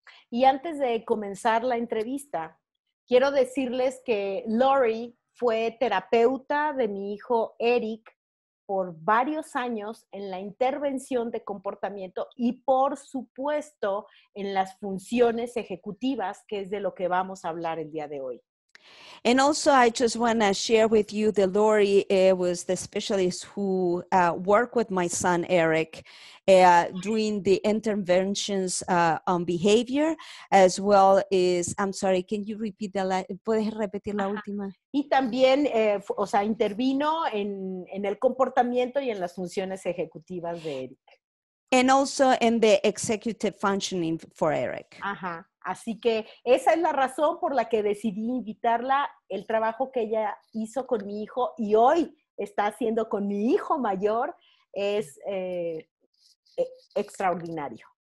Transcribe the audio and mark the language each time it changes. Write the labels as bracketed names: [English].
[Spanish] Y antes de comenzar la entrevista, quiero decirles que Lori fue terapeuta de mi hijo Eric por varios años en la intervención de comportamiento y, por supuesto, en las funciones ejecutivas, que es de lo que vamos a hablar el día de hoy. [English] And also, I just want to share with you that Lori was the specialist who worked with my son, Eric, doing the interventions on behavior, as well as, I'm sorry, can you repeat [Spanish] ¿puedes repetir la última? Y también, intervino en el comportamiento y en las funciones ejecutivas de Eric. [English] And also in the executive functioning for Eric. Ajá. [Spanish] Así que esa es la razón por la que decidí invitarla, el trabajo que ella hizo con mi hijo y hoy está haciendo con mi hijo mayor es extraordinario.